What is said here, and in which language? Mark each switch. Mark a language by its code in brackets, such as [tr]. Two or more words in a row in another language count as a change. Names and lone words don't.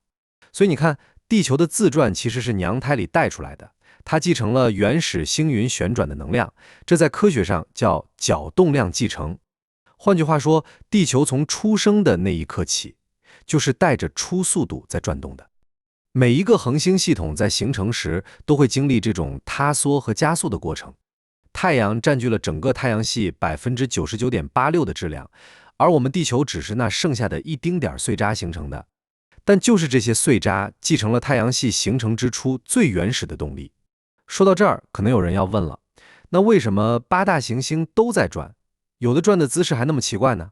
[zh] 所以你看，地球的自轉其實是娘胎裡帶出來的，它繼承了原始星雲旋轉的能量，這在科學上叫角動量繼承。換句話說，地球從出生的那一刻起，就是帶着初速度在轉動的。每一個恆星系統在形成時都會經歷這種塌縮和加速的過程。太陽佔據了整個太陽系 99.86% 的質量，而我們地球只是那剩下的一丁點碎渣形成的。但就是這些碎渣繼承了太陽系形成之初最原始的動力。說到這兒，可能有人要問了，那為什麼8大行星都在轉，有的轉的姿勢還那麼奇怪呢？